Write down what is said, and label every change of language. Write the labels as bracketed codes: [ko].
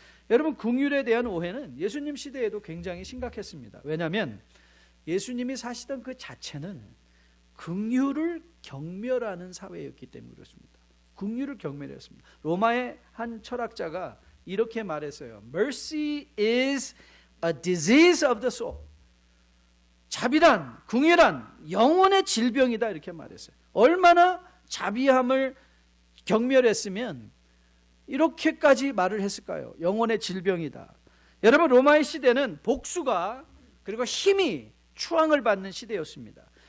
[ko] 여러분, 긍휼에 대한 오해는 예수님 시대에도 굉장히 심각했습니다. 왜냐하면 예수님이 사시던 그 자체는 긍휼을 경멸하는 사회였기 때문에 그렇습니다. 긍휼을 경멸했습니다. 로마의 한 철학자가 이렇게 말했어요. [en] Mercy is a disease of the soul. [ko] 자비란, 긍휼한 영혼의 질병이다 이렇게 말했어요. 얼마나 자비함을 경멸했으면 이렇게까지 말을 했을까요? 영혼의 질병이다. 여러분, 로마의 시대는 복수가 그리고 힘이 추앙을 받는 시대였습니다.